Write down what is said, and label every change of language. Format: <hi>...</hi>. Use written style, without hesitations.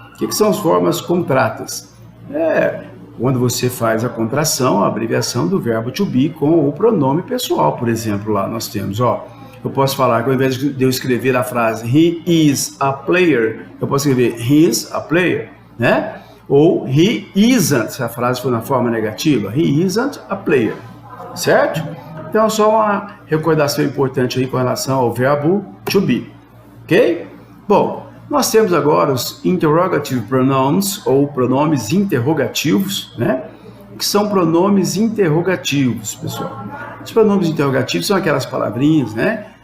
<pt>O que são as formas contratas? Quando você faz a contração, a abreviação do verbo to be com o pronome pessoal, por exemplo, lá nós temos, eu posso falar que ao invés de eu escrever a frase</pt> <en>he is a player,</en> <pt>eu posso escrever he is a player, né? Ou he isn't, se a frase for na forma negativa,</pt> <en>he isn't a player,</en> <pt>certo? Então, só uma recordação importante aí com relação ao verbo to be, ok? Bom, nós temos agora os interrogative pronouns, ou pronomes interrogativos, né? Que são pronomes interrogativos, pessoal. Os pronomes interrogativos são aquelas palavrinhas, né?</pt>